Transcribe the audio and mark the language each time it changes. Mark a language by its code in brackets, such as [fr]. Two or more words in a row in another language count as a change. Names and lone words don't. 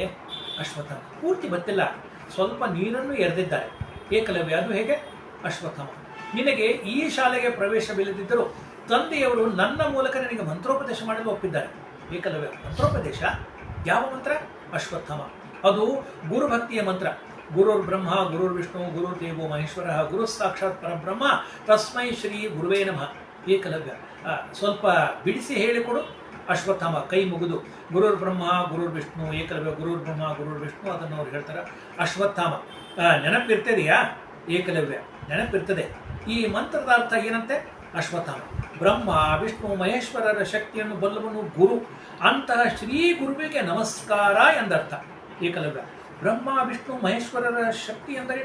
[kn] ಅಶ್ವತ್ಥಾಮ, ಪೂರ್ತಿ ಬತ್ತಿಲ್ಲ, ಸ್ವಲ್ಪ ನೀರನ್ನು ಎರೆದಿದ್ದಾರೆ. ಏಕಲವ್ಯ, ಅದು ಹೇಗೆ? ಅಶ್ವತ್ಥಾಮ, ನಿನಗೆ ಈ ಶಾಲೆಗೆ ಪ್ರವೇಶವಿಲ್ಲದಿದ್ದರೂ ತಂದೆಯವರು ನನ್ನ ಮೂಲಕ ನಿನಗೆ ಮಂತ್ರೋಪದೇಶ ಮಾಡಲು ಒಪ್ಪಿದ್ದಾರೆ. ಏಕಲವ್ಯ, ಮಂತ್ರೋಪದೇಶ? ಯಾವ ಮಂತ್ರ? ಅಶ್ವತ್ಥಾಮ, ಅದು ಗುರುಭಕ್ತಿಯ ಮಂತ್ರ. [sa] ಗುರುರ್ ಬ್ರಹ್ಮ ಗುರುರ್ ವಿಷ್ಣು ಗುರುರ್ ದೇವೋ ಮಹೇಶ್ವರ ಗುರು ಸಾಕ್ಷಾತ್ ಪರಬ್ರಹ್ಮ ತಸ್ಮೈ ಶ್ರೀ ಗುರುವೇ ನಮಃ. [kn] ಏಕಲವ್ಯ, ಸ್ವಲ್ಪ ಬಿಡಿಸಿ ಹೇಳಿಕೊಡು. [sa] ಅಶ್ವತ್ಥಾಮ [kn] ಕೈ ಮುಗಿದು [sa] ಗುರುರ್ ಬ್ರಹ್ಮ ಗುರುರ್ ವಿಷ್ಣು. ಏಕಲವ್ಯ, ಗುರುರ್ ಬ್ರಹ್ಮ ಗುರುರ್ ವಿಷ್ಣು, [kn] ಅದನ್ನು ಅವ್ರು ಹೇಳ್ತಾರೆ. ಅಶ್ವತ್ಥಾಮ, ನೆನಪಿರ್ತದೆಯಾ? ಏಕಲವ್ಯ, ನೆನಪಿರ್ತದೆ. ಈ ಮಂತ್ರದ ಅರ್ಥ ಏನಂತೆ? ಅಶ್ವತ್ಥಾಮ, ಬ್ರಹ್ಮ ವಿಷ್ಣು ಮಹೇಶ್ವರರ ಶಕ್ತಿಯನ್ನು ಬಲ್ಲವನು ಗುರು, ಅಂತಹ ಶ್ರೀ ಗುರುವಿಗೆ ನಮಸ್ಕಾರ ಎಂದರ್ಥ. ಏಕಲವ್ಯ, ಬ್ರಹ್ಮ ವಿಷ್ಣು ಮಹೇಶ್ವರರ ಶಕ್ತಿ ಎಂದರೇನು?